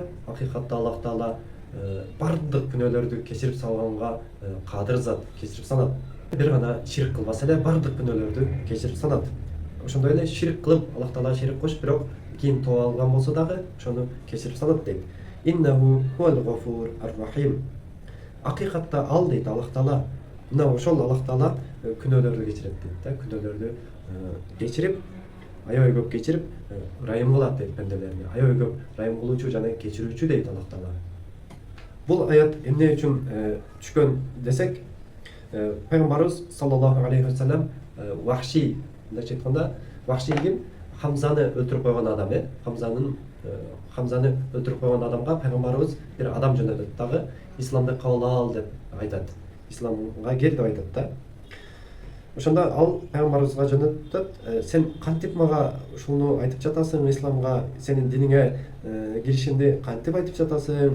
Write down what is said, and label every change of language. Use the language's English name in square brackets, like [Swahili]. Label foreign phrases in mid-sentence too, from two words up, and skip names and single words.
[Kyrgyz] Акыйкатта Аллах Таала бардык күнөөлөрдү кечирип салганга кадыр зат, кечирип салат. Бир гана ширк кылбаса эле бардык күнөөлөрдү кечирип салат. Ошондой эле ширк кылып, Аллах Таала ширк кошуп, бирок кийин тооба алган болсо дагы ошону кечирип салат дейт. [Arabic] إنه هو الغفور الرحيم. [Kyrgyz] Акыйкатта ал дейт Аллах Таала, мына ошол Аллах Таала күнөөлөрдү кечирет дейт да, күнөөлөрдү кечирип, аябай көп кечирип, ырайым кылат дейт бенделерине. Аябай көп ырайым кылуучу жана кечирүүчү дейт Аллах Таала. Бул аят эмне үчүн түшкөн десек, Пайгамбарыбыз [Arabic] صلى الله عليه وسلم [Kyrgyz] Вахши, мындайча айтканда, Вахши ким? Хамзаны өлтүрүп койгон адам, Хамзаны өлтүрүп койгон адамга Пайгамбарыбыз бир адам жөнөтөт дагы, исламды кабыл ал деп айтат. Исламга кел деп айтат да. Ошондо ал Пайгамбарыбызга жөнөтөт, сен кантип мага ушуну айтып жатасың, исламга, сенин диниңе киришимди кантип айтып жатасың?